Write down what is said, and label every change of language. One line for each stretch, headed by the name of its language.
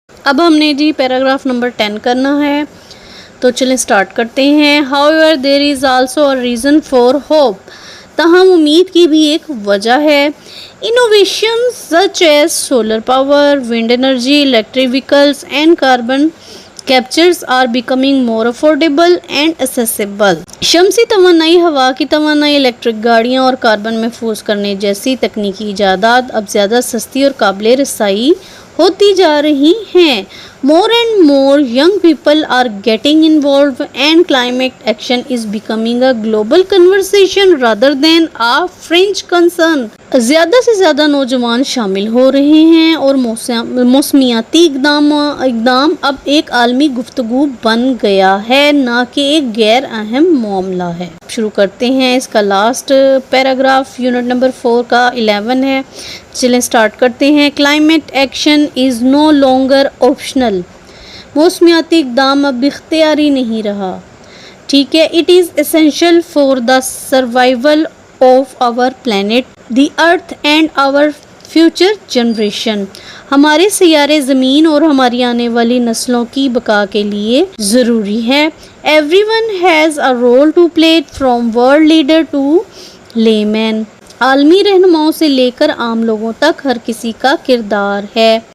Urdu: اب ہم نے جی پیراگراف نمبر 10 کرنا ہے، تو چلیں سٹارٹ کرتے ہیں.
English: However, there is also a reason for hope.
Urdu: تاہم امید کی بھی ایک وجہ ہے.
English: Innovations such as solar power, wind energy, electric vehicles and carbon captures are becoming more affordable and accessible.
Urdu: شمسی توانائی، ہوا کی توانائی، الیکٹرک گاڑیاں اور کاربن محفوظ کرنے جیسی تکنیکی ایجادات اب زیادہ سستی اور قابل رسائی ہوتی جا رہی ہیں.
English: More and more young people are getting involved and climate action is becoming a global conversation rather than a fringe concern.
Urdu: زیادہ سے زیادہ نوجوان شامل ہو رہے ہیں اور موسمیاتی اقدام اب ایک عالمی گفتگو بن گیا ہے، نہ کہ ایک غیر اہم معاملہ ہے. شروع کرتے ہیں. اس کا لاسٹ پیراگراف یونٹ نمبر 4 کا 11 ہے. چلیں سٹارٹ کرتے ہیں.
English: Climate action is no longer optional.
Urdu: موسمیاتی اقدام اب اختیاری نہیں رہا. ٹھیک ہے.
English: It is essential for the survival of our planet the earth and our future generation.
Urdu: ہمارے سیارے زمین اور ہماری آنے والی نسلوں کی بقا کے لیے ضروری ہے.
English: Everyone has a role to play from world leader to layman.
Urdu: عالمی رہنماؤں سے لے کر عام لوگوں تک ہر کسی کا کردار ہے.